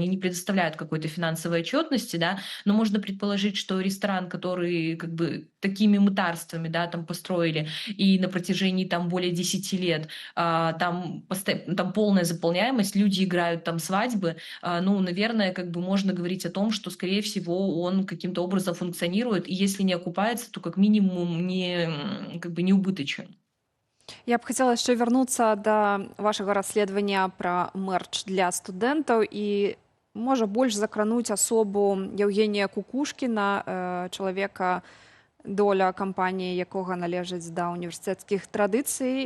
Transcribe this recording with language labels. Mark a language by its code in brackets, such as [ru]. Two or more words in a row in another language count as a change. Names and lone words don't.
[ru] не предоставляют какой-то финансовой отчетности, да, но можно предположить, что ресторан, который как бы такими мытарствами, да, там построили, и на протяжении там более 10 лет там полная заполняемость, люди играют там свадьбы, ну, наверное, как бы можно говорить о том, что, скорее всего, он каким-то образом функционирует, и если не окупается, то как минимум не убыточен. [be] Я б хацела яшчэ вярнуцца да вашага расследавання пра мэрч для студэнтаў і можа больш закрануць асобу Еўгенія Кукушкіна, чалавека, доля кампаніі якога належыць да універсітэцкіх традыцый.